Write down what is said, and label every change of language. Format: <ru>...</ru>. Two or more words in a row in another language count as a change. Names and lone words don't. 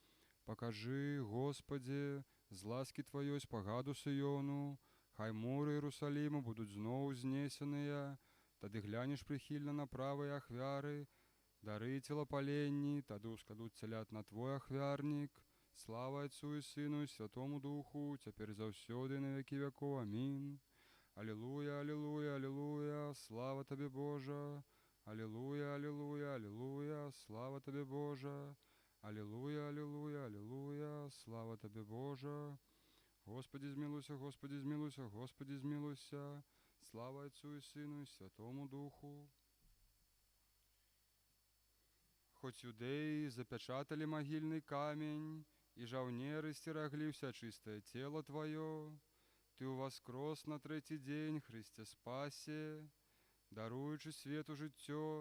<be>Пакажы, Господі, з ласкі Тваёй спагаду Сыёну, хай муры Іерусаліму будуць зноў знесеныя. Тады глянеш прыхільна на правыя ахвяры, дары целапаленні, тады ўскладуць цялят на Твой ахвярнік. Слава Отцу і Сыну і Святому Духу, цяпер заўсёды на векі вякоў. Амінь. Алілуя, алілуя, алілуя, слава Табе, Божа. Алілуя, алілуя, алілуя, слава Табе, Божа. Алілуя, алілуя, алілуя, слава Табе, Божа. Господи, змілуйся, Господи, змілуйся, Господи, змілуйся. Слава Отцу і Сыну і Святому Духу. Хоць юдэі запячаталі магільны камень, і жаўнеры сцераглі ўся чыстае цела Тваё, Ты ўваскрос на трэці дзень, Хрысце спасе, даруючы свету жыццё.</be>